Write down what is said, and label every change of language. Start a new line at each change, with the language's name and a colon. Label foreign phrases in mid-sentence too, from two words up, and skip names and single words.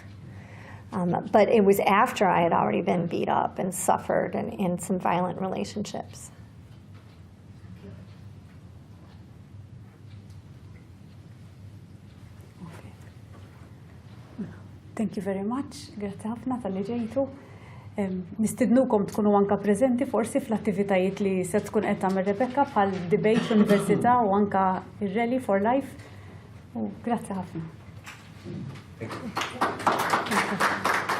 English: But it was after I had already been beat up and suffered in some violent relationships. Thank you very much.
Maltese: Grazie ħafna tal-li ġejtu. Nistidnukom tkunu anka preżenti forsi fl-attivitajiet li se tkun qed tagħmel Rebecca bħal debate fl-Università u anka ir-Rally for Life. Grazzi ħafna.
English: Thank you.